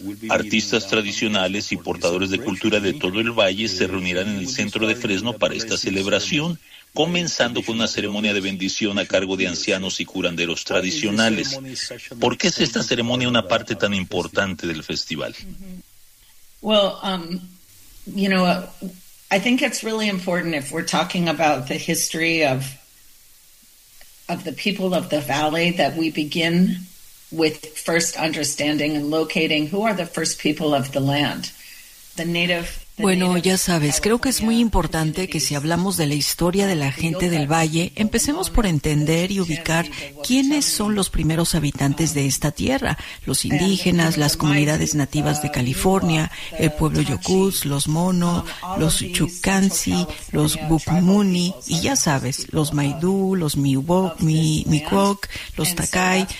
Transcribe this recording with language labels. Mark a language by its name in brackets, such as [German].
[Spanish] Artistas tradicionales y portadores de cultura de todo el valle se reunirán en el centro de Fresno para esta celebración, comenzando con una ceremonia de bendición a cargo de ancianos y curanderos tradicionales. ¿Por qué es esta ceremonia una parte tan importante del festival? [English] Well, you know, I think it's really important if we're talking about the history of the people of the valley, that we begin with first understanding and locating who are the first people of the land, the native. [Spanish] Bueno, ya sabes, creo que es muy importante que si hablamos de la historia de la gente del valle, empecemos por entender y ubicar quiénes son los primeros habitantes de esta tierra: los indígenas, las comunidades nativas de California, el pueblo Yokuz, los Mono, los Chukansi, los Bukmuni, y ya sabes, los Maidú, los Miwok, los Takai.